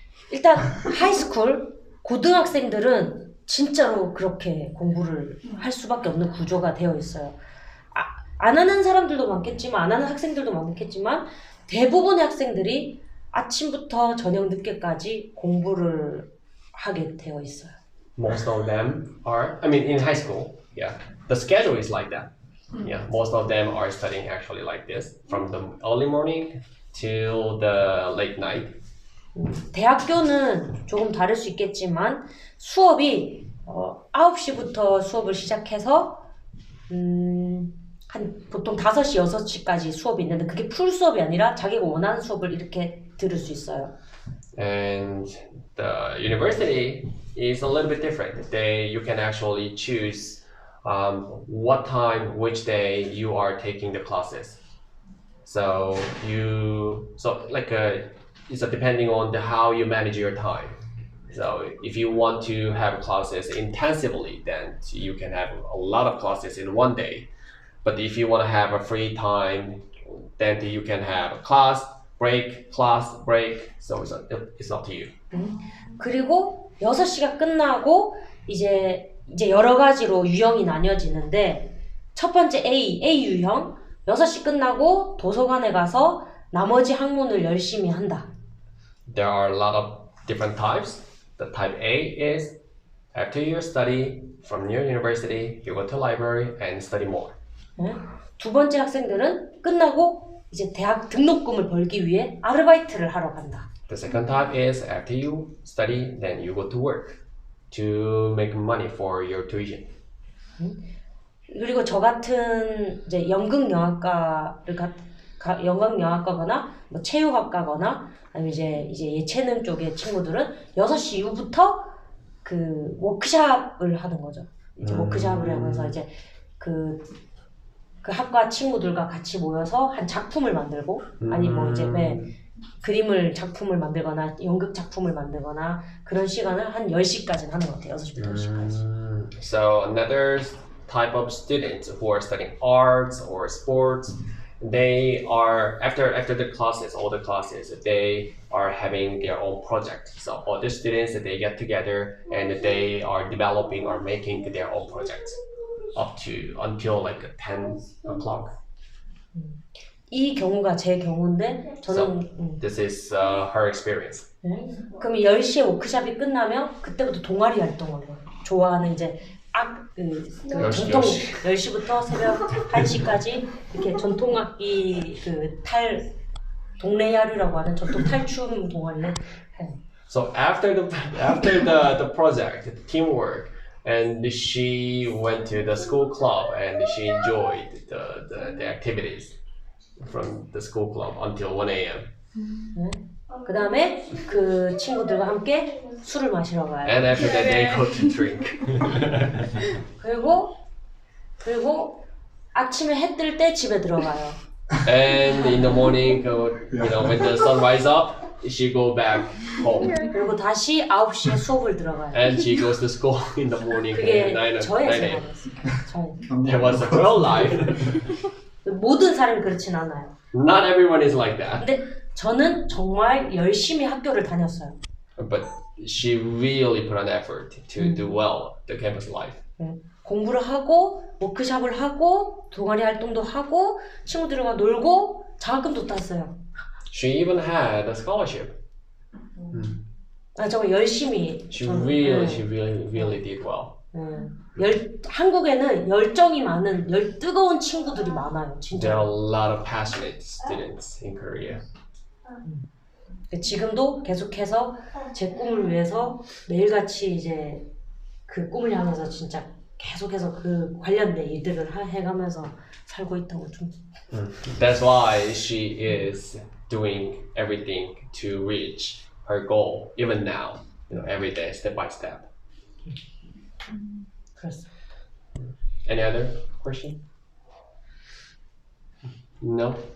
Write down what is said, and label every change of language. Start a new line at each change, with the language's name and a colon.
Korean: 일단 하이스쿨 고등학생들은 진짜로 그렇게 공부를 할 수밖에 없는 구조가 되어 있어요. 안 하는 사람들도 많겠지만, 안 하는 학생들도 많겠지만, 대부분의 학생들이 아침부터 저녁 늦게까지 공부를 하게 되어 있어요.
English: Most of them are, I mean, in high school, yeah, the schedule is like that. Yeah, most of them are studying actually like this, from the early morning till the late night.
Korean: 대학교는 조금 다를 수 있겠지만 수업이 9시부터 수업을 시작해서 한 보통 5시, 6시까지 수업이 있는데 그게 풀 수업이 아니라 자기가 원하는 수업을 이렇게 들을 수 있어요.
English: And the university is a little bit different. You can actually choose what time, which day you are taking the classes. So it's depending on how you manage your time. So if you want to have classes intensively, then you can have a lot of classes in one day. But if you want to have a free time, then you can have class break. So it's up to you.
Korean: 그리고 6시가 끝나고 이제 여러 가지로 유형이 나뉘어지는데 첫 번째 A 유형 6시 끝나고 도서관에 가서 나머지 학문을 열심히 한다.
English: There are a lot of different types. The type A is after you study from your university, you go to library and study more.
Korean: 두 번째 학생들은 끝나고 이제 대학 등록금을 벌기 위해 아르바이트를 하러 간다.
English: The second type is after you study, then you go to work to make money for your tuition.
Korean: 그리고 저 같은 이제 연극영화과거나 뭐 체육학과거나 아니면 이제 예체능 쪽의 친구들은 6시 이후부터 그 워크샵을 하는 거죠. 이제 워크샵을 하면서 이제 그 학과 친구들과 같이 모여서 한 작품을 만들고 아니 뭐 이제 작품을 만들거나 연극 작품을 만들거나 그런 시간을 한 10시까지는 하는 것 같아요. 6시부터 10시까지.
English: So another type of students who are studying arts or sports, they are after the classes, all the classes, they are having their own project. So all the students, they get together and they are developing or making their own projects until like 10 o'clock.
Korean: 이 경우가 제 경우인데 저는
English: This is her experience.
Korean: 그럼 10시에 워크숍이 끝나면 그때부터 동아리 활동을 해요. 좋아하는 이제 전통 10시부터 새벽 1시까지 이렇게 전통악기 동네 야류라고 하는 전통 탈춤 동아리를 해요.
English: So after the project, the teamwork, and she went to the school club and she enjoyed the activities from the school club until 1 a.m.
Korean: 그 다음에 그 친구들과 함께 술을 마시러 가요.
English: And after that they go to drink.
Korean: 그리고 아침에 해 뜰 때 집에 들어가요.
English: And in the morning, when the sun rises up, she go back home.
Korean: 그리고 다시 9시에 수업을 들어가요.
English: And she goes to school in the morning.
Korean: 그게
English: 9
Korean: 저의
English: a.m.
Korean: 생활이었어요.
English: There was a girl life.
Korean: 모든 사람이 그렇진 않아요.
English: Not everyone is like that.
Korean: 근데 저는 정말 열심히 학교를 다녔어요.
English: But she really put an effort to do well the campus life.
Korean: 공부를 하고 워크숍을 하고 동아리 활동도 하고 친구들과 놀고 장학금도 땄어요.
English: She even had a scholarship.
Korean: 정말 열심히.
English: She really did well.
Korean: 한국에는 열정이 많은 뜨거운 친구들이 많아요. 진짜.
English: There are a lot of passionate students in Korea.
Korean: 지금도 계속해서 제 꿈을 위해서 매일같이 이제 그 꿈을 향해서 진짜 계속해서 그 관련된 일들을 해가면서 살고 있다고 좀.
English: That's why she is doing everything to reach her goal, even now. Every day, step by step.
Korean: 그랬어.
English: Any other question? No?